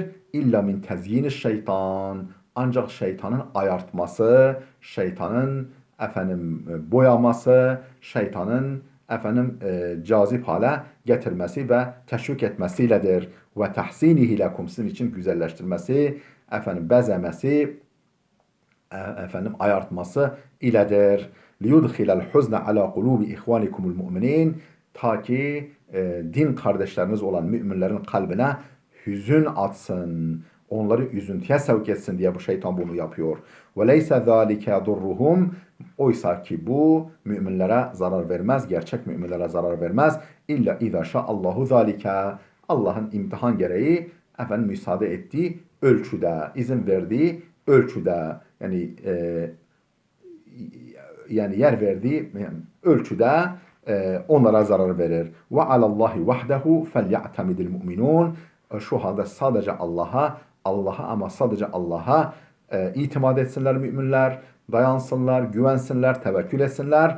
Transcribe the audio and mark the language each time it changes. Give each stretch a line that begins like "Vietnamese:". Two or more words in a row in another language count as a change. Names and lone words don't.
Arabic: إلا من تزيين الشيطان,
Turkish: ancak şeytanın ayartması, şeytanın efendim boyaması, şeytanın efendim cazip hale getirmesi ve teşvik etmesiyledir.
Arabic: وتحسينه لكم,
Turkish: sizin için güzelleştirmesi, efendim bezemesi, efendim ayartması iledir.
Arabic: لِيُدْخِلَ الْحُزْنَ عَلَى قُلُوبِ اِخْوَانِكُمُ الْمُؤْمِنِينَ,
Turkish: ta ki din kardeşleriniz olan müminlerin kalbine hüzün atsın, onları üzüntüye sevk etsin diye bu şeytan bunu yapıyor.
Arabic: وَلَيْسَ ذَٰلِكَ يَضُرُّهُمْ,
Turkish: oysa ki bu müminlere zarar vermez, gerçek müminlere zarar vermez.
Arabic: İlla اِذَا شَاءَ اللّٰهُ ذَٰلِكَ,
Turkish: Allah'ın imtihan gereği efendim müsaade ettiği ölçüde, izin verdiği ölçüde, yani yer verdiği ölçüde onlara zarar verir.
Arabic: وعلى الله وحده فليعتمد المؤمنون,
Turkish: Şu halde sadece Allah'a ama sadece Allah'a itimat etsinler müminler, dayansınlar, güvensinler, tevekkül etsinler.